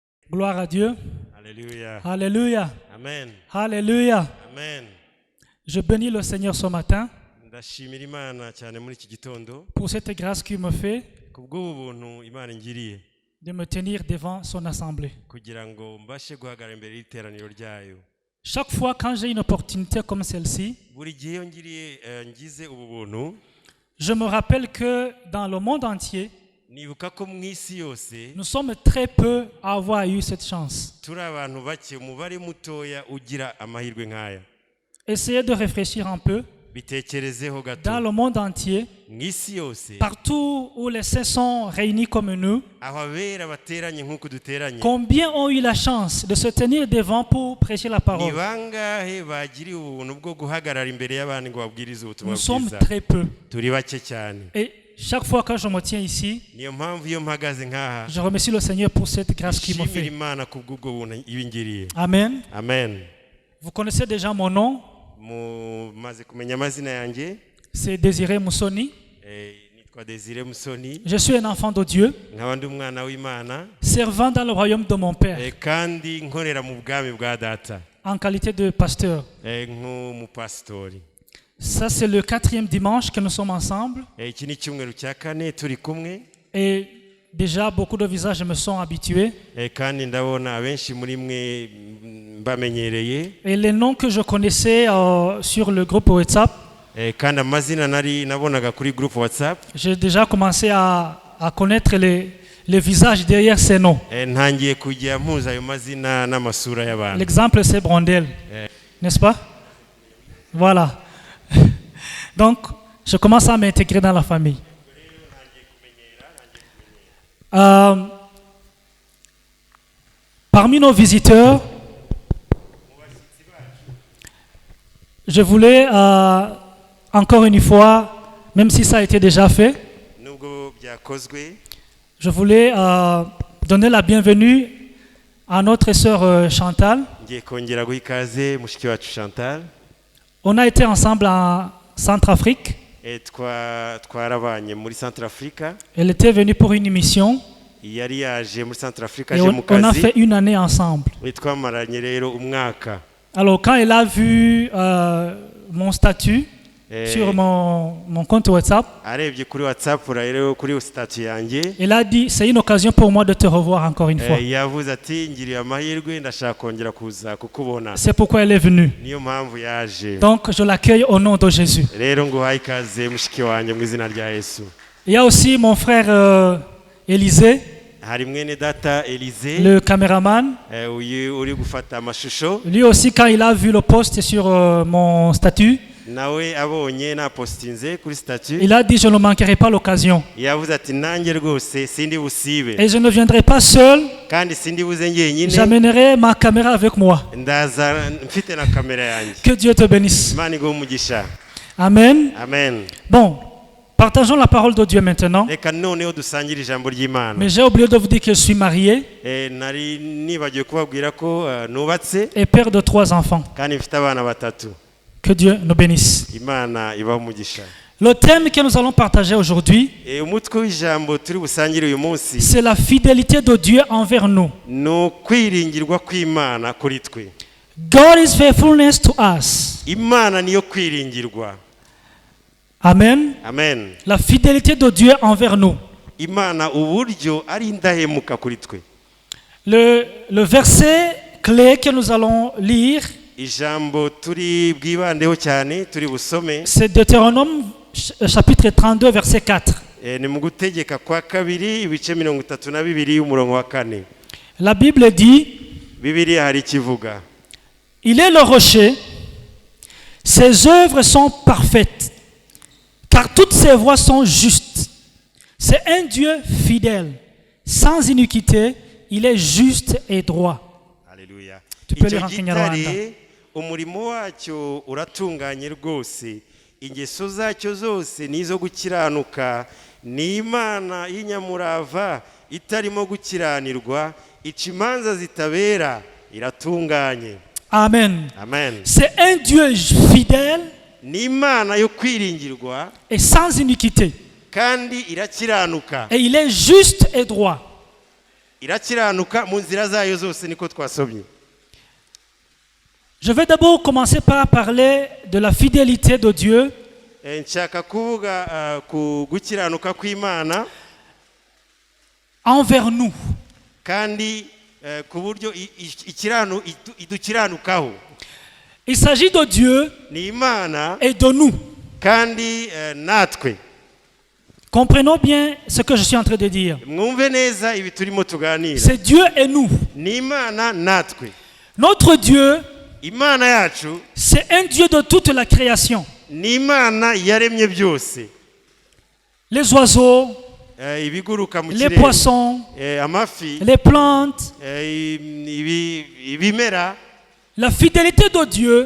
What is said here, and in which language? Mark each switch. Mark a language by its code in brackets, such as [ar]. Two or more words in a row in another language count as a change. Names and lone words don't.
[fr] Gloire à Dieu. Alléluia. Alléluia. Amen. Alléluia. Amen. Je bénis le Seigneur ce matin [rw] Ndashimira Imana cyane muri iki gitondo [fr] pour cette grâce qu'il me fait [rw] kubw'ubu buntu Imana ingiriye [fr] de me tenir devant son assemblée. [rw] kugira ngo mbashe guhagarara imbere y'iteraniro ryayo. [fr] Chaque fois quand j'ai une opportunité comme celle-ci, [rw] Buri gihe iyo ngize ubu buntu [fr] je me rappelle que dans le monde entier, [rw] nibuka ko mu isi yose [fr] nous sommes très peu à avoir eu cette chance. [rw] turi abantu bake, umubare mutoya ugira amahirwe nk'aya. [fr] Essayez de réfléchir un peu. [rw] Bitekerezeho gato. [fr] Dans le monde entier, [rw] Mu isi yose [fr] partout où les saints sont réunis comme nous, [rw] aho abera bateranye nk'uko duteranye, [fr] combien ont eu la chance de se tenir devant pour prêcher la [rw] ni [fr] parole? [rw] bangahe bagiriye ubuntu bwo guhagarara imbere y'abandi ngo babwirize ubutumwa [fr] Nous sommes [rw] bwiza? [fr] très peu. [rw] Turi bake cyane. [fr] Et chaque fois que je me tiens ici, [rw] Niyo mpamvu iyo mpagaze nk'aha [fr] je remercie le Seigneur pour cette grâce qu'il me [rw] nshimira [fr] fait. [rw] Imana kubw'ubwo buntu ibingiriye. Amen. Amen. [fr] Vous connaissez déjà mon nom, [rw] Mumaze kumenya amazina yanjye, [fr] c'est Désiré Moussoni. [rw] nitwa Desire Musoni, [fr] Je suis un enfant de Dieu, [rw] nkaba ndi umwana w'Imana, [fr] servant dans le royaume de mon Père, [rw] kandi nkorera mu bwami bwa data [fr] en qualité de pasteur. [rw] nk'umupasitori. [fr] Ça, c'est le 4e dimanche que nous sommes ensemble. [rw] Iki ni icyumweru cya kane turi kumwe, [fr] Et déjà, beaucoup de visages me sont habitués. [rw] kandi ndabona abenshi muri mwe mbamenyereye, [fr] Et les noms que je connaissais sur le groupe WhatsApp, [rw] kandi amazina nabonaga kuri groupe WhatsApp, [fr] j'ai déjà commencé à connaître les visages derrière ces noms. [rw] ntangiye kujya mpuza ayo mazina n'amasura y'abantu. [fr] L'exemple, c'est Brondel, n'est-ce pas? Voilà. Donc, je commence à m'intégrer dans la famille. Parmi nos visiteurs, je voulais encore une fois, même si ça a été déjà fait, [rw] Nubwo byakozwe, [fr] je voulais donner la bienvenue à notre sœur Chantal. [rw] ngiye kongera guha ikaze mushiki wacu Chantal. [fr] On a été ensemble en Centrafrique. [rw] Twarabanye muri Centrafrica. [fr] Elle était venue pour une mission. [rw] Yari yaje muri Centrafrica [fr] Et [rw] aje mu [fr] on a [rw] kazi. [fr] fait une année ensemble. [rw] Twamaranye rero umwaka. [fr] Alors quand elle a vu mon statut sur mon compte WhatsApp, [rw] Arebye kuri WhatsApp rero kuri statut yanjye, [fr] elle a dit c'est une occasion pour moi de te revoir encore une fois. [rw] yavuze ati ngiriye amahirwe ndashaka kongera kuza kukubona. [fr] C'est pourquoi elle est venue. [rw] Niyo mpamvu yaje. [fr] Donc je l'accueille au nom de Jésus. [rw] Rero nguhaye ikaze mushiki wanjye mu izina rya Yesu. [fr] Il y a aussi mon frère Élisée, [rw] Hari mwene data Elise, [fr] le caméraman. [rw] uyu uri gufata amashusho. [fr] Lui aussi quand il a vu le post sur mon statut, [rw] Nawe abonye na postinze kuri statut, [fr] il a dit je ne manquerai pas l'occasion. [rw] yavuze ati nanjye rwose sindi busibe, [fr] Et je ne viendrai pas seul, [rw] kandi sindi buze njyenyine, [fr] j'amènerai ma caméra avec moi. [rw] ndaza mfite na kamera yanjye. [fr] Que Dieu te bénisse. [rw] Imana iguhe umugisha. Amen. Amen. [fr] Bon, partageons la parole de Dieu maintenant. [rw] Reka noneho dusangire ijambo ry'Imana. [fr] Mais j'ai oublié de vous dire que je suis marié [rw] Nari nibagiwe kubabwira ko nubatse [fr] et père de 3 enfants. [rw] kandi mfite abana batatu. [fr] Que Dieu nous bénisse. [rw] Imana ibahe umugisha. [fr] Le thème que nous allons partager aujourd'hui, [rw] Umutwe w'ijambo turi busangire uyu munsi [fr] c'est la fidélité de Dieu envers nous. [rw] ni ukwiringirwa kw'Imana kuri twe. [en] God is faithfulness to us. [rw] Imana niyo kwiringirwa. Amen. Amen. [fr] La fidélité de Dieu envers nous. [rw] Imana uburyo ari indahemuka kuri twe. [fr] Le verset clé que nous allons lire, [rw] Ijambo turi bwibandeho cyane turi busome, [fr] c'est Deutéronome chapitre 32 verset 4. [rw] ni mu gutegeka kwa kabiri ibice 32 y'umurongo wa 4. [fr] La Bible dit, [rw] Bibiliya hari ikivuga, [fr] il est le rocher, ses œuvres sont parfaites, car toutes ses voies sont justes. C'est un Dieu fidèle, sans iniquité, il est juste et droit. [rw] Haleluya. [fr] Tu peux [rw] Icyo [fr] lire en Kinyarwanda. [rw] gitare umurimo wacyo uratunganye rwose, ingeso zacyo zose nizo gukiranuka, ni Imana y'inyamurava itarimo gukiranirwa, ica imanza zitabera, iratunganye. Amen. Amen. [fr] C'est un Dieu fidèle [rw] Ni Imana yo kwiringirwa [fr] et sans iniquité. [rw] kandi irakiranuka, [fr] Et il est juste et droit. [rw] irakiranuka mu nzira zayo zose niko twasomye. [fr] Je vais d'abord commencer par parler de la fidélité de Dieu [rw] Nshaka kuvuga ku gukiranuka kw'Imana [fr] envers nous. [rw] kandi ku buryo idukiranukaho. [fr] Il s'agit de Dieu [rw] Ni Imana [fr] et de nous. [rw] kandi natwe. [fr] Comprenons bien ce que je suis en train de dire. [rw] Mwumve neza ibi turimo tuganira. [fr] C'est Dieu et nous. [rw] Ni Imana natwe. [fr] Notre Dieu, [rw] Imana yacu [fr] c'est un Dieu de toute la création. [rw] ni Imana yaremye byose. [fr] Les oiseaux, [rw] Ibiguruka mu [fr] les [rw] kirere, [fr] poissons, [rw] amafi, [fr] les plantes. [rw] ibimera. [fr] La fidélité de Dieu